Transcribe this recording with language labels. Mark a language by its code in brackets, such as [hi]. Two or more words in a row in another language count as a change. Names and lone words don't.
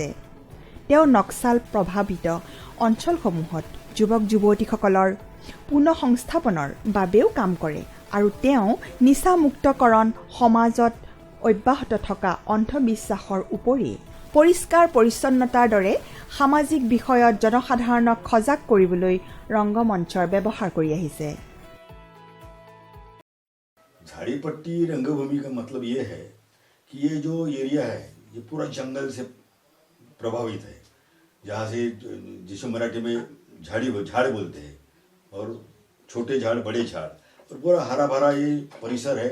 [as] তেওঁ নক্সাল প্ৰভাৱিত অঞ্চলসমূহত যুৱক যুৱতীসকলৰ পুনঃসংস্থাপনৰ বাবেও কাম কৰে আৰু তেওঁ নিচামুক্তকৰণ সমাজত অব্যাহত থকা অন্ধবিশ্বাসৰ উপৰি পৰিষ্কাৰ পৰিচ্ছন্নতাৰ দৰে সামাজিক বিষয়ত জনসাধাৰণক সজাগ কৰিবলৈ ৰংগমঞ্চৰ ব্যৱহাৰ কৰি আহিছে। [hi] झाड़ीपट्टी रंगभूमि का मतलब ये है कि ये जो एरिया है ये पूरा जंगल से प्रभावित है, जहाँ से जिसे मराठी में झाड़ बोलते हैं, और छोटे झाड़ बड़े झाड़, और पूरा हरा भरा ये परिसर है।